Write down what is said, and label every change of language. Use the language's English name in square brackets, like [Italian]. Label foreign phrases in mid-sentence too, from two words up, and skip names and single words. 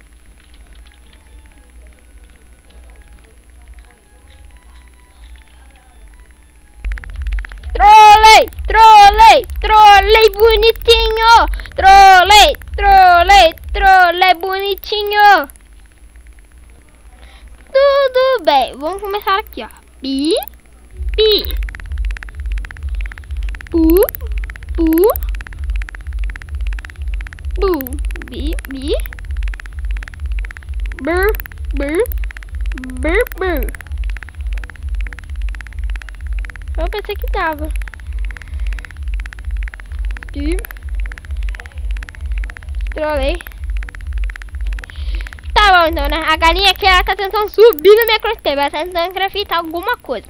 [Portuguese] Trolei, trolei, trolei bonitinho. Trolei, trolei, trolei bonitinho. Tudo bem, vamos começar aqui, ó. Pi, pi. Pu, pu. Bu, bi, bi. Bur, bur, bur, bur. Eu pensei que dava. Trolei. Tá bom então, né? A galinha aqui, ela tá tentando subir na minha crosshair. Ela tá tentando grafitar alguma coisa.